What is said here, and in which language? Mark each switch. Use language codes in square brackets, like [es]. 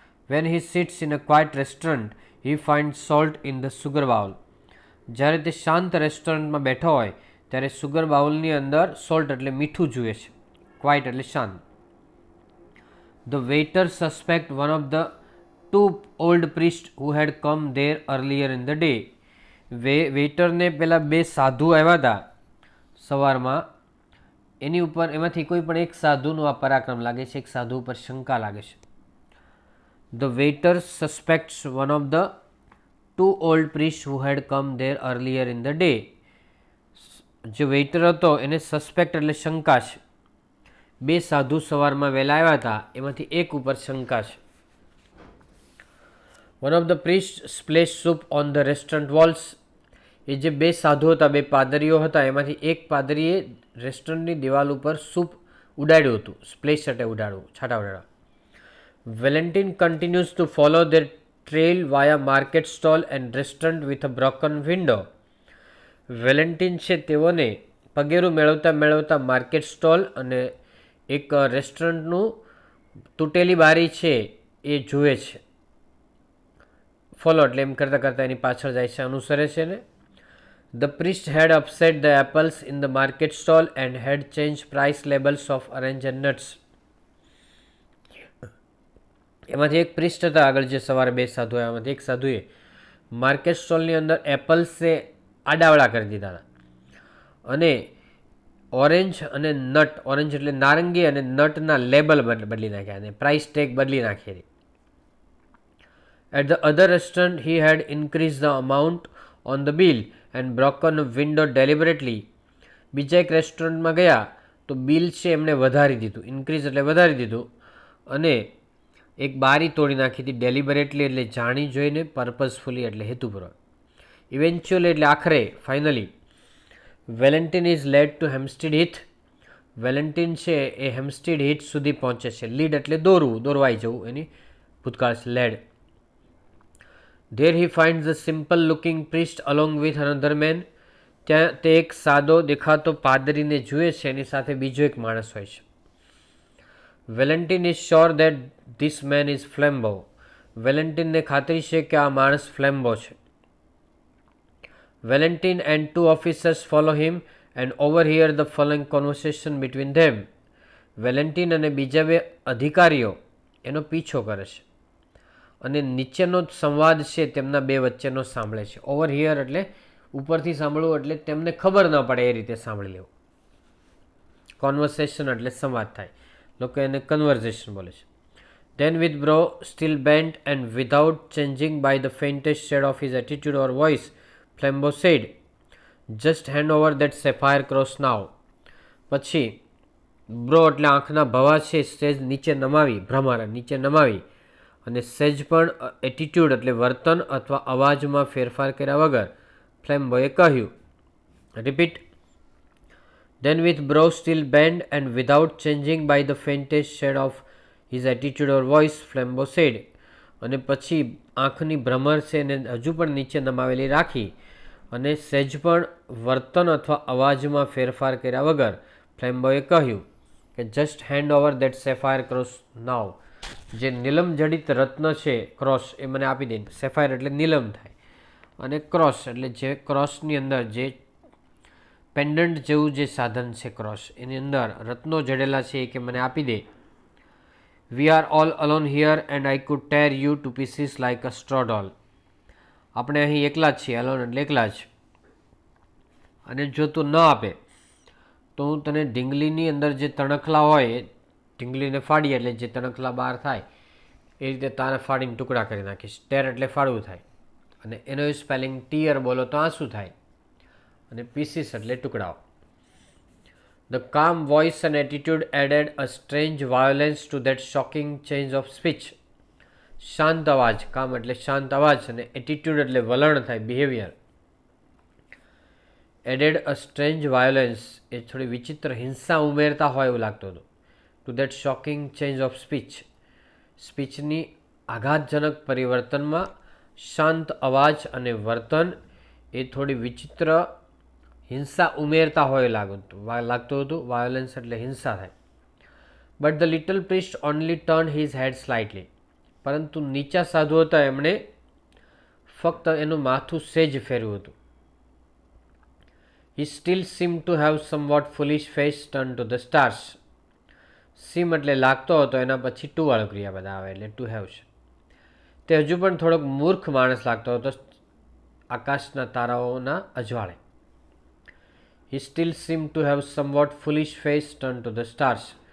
[en] When he sits in a quiet restaurant he find salt in the sugar bowl. [gu] જ્યારે તે શાંત રેસ્ટોરન્ટમાં બેઠો હોય ત્યારે સુગર બાઉલની અંદર સોલ્ટ એટલે મીઠું જુએ છે. ક્વાઇટ એટલે શાંત. [en] The waiter suspect one of the 2 old priests who had come there earlier in the day. [gu] વેઇટરને પેલા બે સાધુ આવ્યા હતા સવારમાં, એની ઉપર એમાંથી કોઈ પણ એક સાધુનો આ પરાક્રમ લાગે છે, એક સાધુ ઉપર શંકા લાગે છે. [en] The waiter suspects one of the 2 old priests who had come there earlier in the day. [gu] જે વેઇટર હતો એને સસ્પેક્ટ એટલે શંકા છે, બે સાધુ સવારમાં વહેલા આવ્યા હતા એમાંથી એક ઉપર શંકા છે. [en] One of the priests splashed soup on the restaurant walls. [gu] એ જે બે સાધુ હતા, બે પાદરીઓ હતા, એમાંથી એક પાદરીએ રેસ્ટોરન્ટની દિવાલ ઉપર સૂપ ઉડાડ્યું હતું. સ્પ્લેશ એટલે ઉડાડવું, છાંટા ઉડાડવા. [en] Valentine continues to follow their trail via market stall and restaurant with a broken window. [gu] Valentine છે તેઓને પગેરું મેળવતા મેળવતા માર્કેટ સ્ટોલ અને એક રેસ્ટોરન્ટનું તૂટેલી બારી છે એ જુએ છે. ફોલો એટલે એમ કરતાં કરતાં એની પાછળ જાય છે, અનુસરે છે ને. [en] The priest had upset the apples in the market stall and had changed price labels of orange and nuts. [gu] એમાંથી એક પ્રિસ્ટ હતા આગળ જે સવારે બે સાધુ, એમાંથી એક સાધુએ માર્કેટ સ્ટોલની અંદર એપલ્સે આડાવડા કરી દીધા હતા અને ઓરેન્જ અને નટ, ઓરેન્જ એટલે નારંગી અને નટના લેબલ બદલી નાખ્યા અને પ્રાઇસ ટેગ બદલી નાખી હતી. [en] At the other restaurant he had increased the amount on the bill and broken a window deliberately. [gu] બીજા એક રેસ્ટોરન્ટમાં ગયા તો બિલ છે એમણે વધારી દીધું, ઇન્ક્રીઝ એટલે વધારી દીધું, અને એક બારી તોડી નાખી હતી. ડેલિબરેટલી એટલે જાણી જોઈને, પર્પઝફુલી એટલે હેતુપૂર્વક. ઇવેન્ચ્યુઅલી એટલે આખરે, finally. [en] Valentin is led to Hampstead Heath. [gu] Valentine છે એ હેમ્સ્ટીડ હીથ સુધી પહોંચે છે. લીડ એટલે દોરવું, દોરવાઈ જવું, એની ભૂતકાળ છે lead. [en] There he finds the simple looking priest along with another man. [gu] ત્યાં તે એક સાદો દેખાતો પાદરીને જુએ છે, એની સાથે બીજો એક માણસ હોય છે. [en] Valentine is sure that this man is Flambeau. [gu] વેલેન્ટિનને ખાતરી છે કે આ માણસ ફ્લેમ્બો છે. [en] Valentine and 2 officers follow him and overhear the following conversation between them. [gu] Valentine અને બીજા બે અધિકારીઓ એનો પીછો કરે છે અને નીચેનો સંવાદ છે તેમના બે વચ્ચેનો સાંભળે છે. ઓવરહિયર એટલે ઉપરથી સાંભળવું, એટલે તેમને ખબર ન પડે એ રીતે સાંભળી લેવું. કોન્વર્સેશન એટલે સંવાદ થાય, લોકો એને કન્વર્ઝેશન બોલે છે. [en] Then with brow still bent and without changing by the faintest shade of his attitude or voice, Flambeau said, "Just hand over that sapphire cross now." [gu] પછી બ્રો એટલે આંખના ભવા છે સેજ નીચે નમાવી, ભ્રમર નીચે નમાવી, અને સેજ પણ એટીટ્યુડ એટલે વર્તન અથવા અવાજમાં ફેરફાર કર્યા વગર ફ્લેમ્બોએ કહ્યું. Repeat. [en] Then with brow still bent and without changing by the faintest shade of his attitude or voice, Flambeau said. [gu] અને પછી આંખની ભ્રમર છે એને હજુ પણ નીચે નમાવેલી રાખી અને સહેજ પણ વર્તન અથવા અવાજમાં ફેરફાર કર્યા વગર ફ્લેમ્બોએ કહ્યું કે [en] Just hand over that sapphire cross now. [gu] જે નીલમ જડિત રત્ન છે ક્રોસ એ મને આપી દે. સેફાયર એટલે નીલમ થાય અને ક્રોસ એટલે જે ક્રોસની અંદર જે પેન્ડન્ટ જેવું જે સાધન છે ક્રોસ, એની અંદર રત્નો જડેલા છે એ કે મને આપી દે. [en] We are all alone here and I could tear you to pieces like a straw doll. [gu] આપણે અહીં એકલા જ છીએ, અલોન એટલે એકલા જ, અને જો તું ન આપે તો હું તને ઢીંગલીની અંદર જે તણખલા હોય એ ઢીંગલીને ફાડીએ એટલે જે તણખલા બહાર થાય એ રીતે તારે ફાડીને ટુકડા કરી નાખીશ. ટેર એટલે ફાડવું થાય, અને એનો સ્પેલિંગ ટીયર બોલો તો આંસુ થાય, અને પીસીસ એટલે ટુકડાઓ. [en] The calm voice and attitude added a strange violence to that shocking change of speech. [gu] શાંત અવાજ, કામ એટલે શાંત અવાજ, અને એટીટ્યુડ એટલે વલણ થાય, બિહેવિયર. [en] added a strange violence [gu] એ થોડી વિચિત્ર હિંસા ઉમેરતા હોય એવું લાગતું હતું. [en] to that shocking change of speech, [gu] સ્પીચની આઘાતજનક પરિવર્તનમાં શાંત અવાજ અને વર્તન એ થોડી વિચિત્ર હિંસા ઉમેરતા હોય લાગતું હતું. વાયોલન્સ એટલે હિંસા થાય. [en] But the little priest only turn his head slightly. [gu] પરંતુ નીચા સાધુ હતા એમણે ફક્ત એનું માથું સેજ ફેરવ્યું હતું. [en] He still seemed to have somewhat foolish face turned to the stars. [gu] સીમ એટલે લાગતો હતો, એના પછી ટુ વાળો ક્રિયાપદ આવે એટલે [en] to have [gu] છે. તે હજુ પણ થોડોક મૂર્ખ માણસ લાગતો હતો આકાશના તારાઓના અજવાળે. [en] He still seem to have somewhat foolish face turn to the stars.